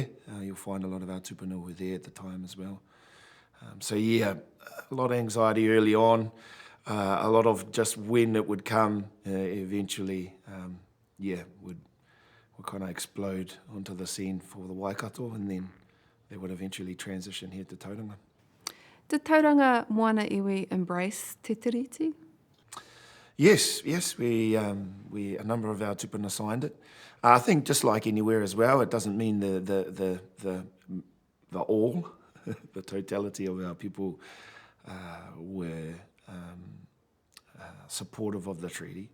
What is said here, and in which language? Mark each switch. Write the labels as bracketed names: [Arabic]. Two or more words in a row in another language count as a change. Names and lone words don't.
[English] You'll find a lot of our tupuna were there at the time as well. So yeah, a lot of anxiety early on, a lot of just when it would come eventually, would kind of explode onto the scene for the Waikato, and then they would eventually transition here to Tauranga. Did Tauranga Moana iwi embrace [Māori] te tiriti? [English] Yes, we a number of our tupuna signed it. I think just like anywhere as well, it doesn't mean the all, the totality of our people were supportive of the treaty.